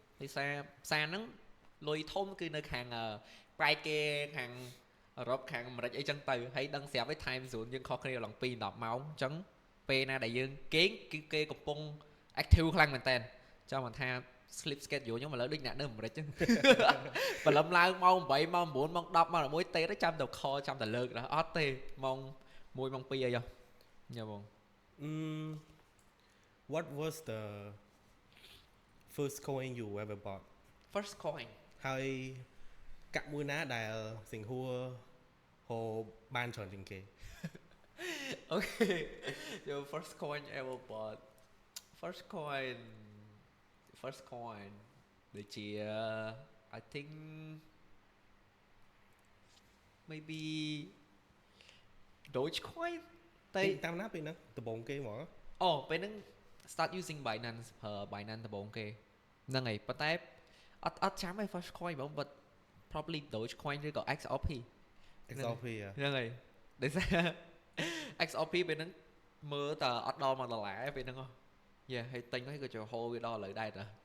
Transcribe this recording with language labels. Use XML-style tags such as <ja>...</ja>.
<km>ដោយសារផ្សារហ្នឹងលុយធំគឺនៅខាងប្រែកគេខាងអឺរ៉ុបខាងអាមេរិកអីចឹងទៅហើយដឹងស្រាប់ឯ time zone យើងខុសគ្នាឡើង2 10ម៉ោងអញ្ចឹងពេលណាដែលយើងគេងគឺគេកំពុង active ខ្លាំងមែនតើចាំមិនថា sleep schedule ខ្ញុំឥឡូវដូចអ្នកនៅអាមេរិកចឹងព្រលឹមឡើងម៉ោង8ម៉ោង9ម៉ោង10ម៉ោង11ទេទៅចាំតែ call ចាំតែលើកដល់អត់ទេម៉ោង1ម៉ោង2អីហ៎ញ៉ាំបង</km> <en>What was the first coin you ever bought first coin</en> <km>ហើយកាក់មួយណាដែលសិង្ហួរហៅបានច្រើនជាងគេ</km> <en>Okay your first coin ever bought first coin</en> <km>ដូចជា</km> <en>I think maybe Dogecoin តែ</en> <km>តាមណាពេលហ្នឹងដំបូងគេហ្មង ពេលហ្នឹង start using Binance ប្រើ Binance ដំបូងគេហ្នឹងហើយប៉ុន្តែអត់ចាំឯ first coin បង</km> <en>but probably Dogecoin</en> <km>ឬក៏ XRP ហ្នឹងហើយ ដោយសារ XRP ពេលហ្នឹងមើលតែអត់ដល់$1ពេលហ្នឹងហើយទិញហើយក៏ចូលហូរវាដល់ឥឡូវដែរតា</km>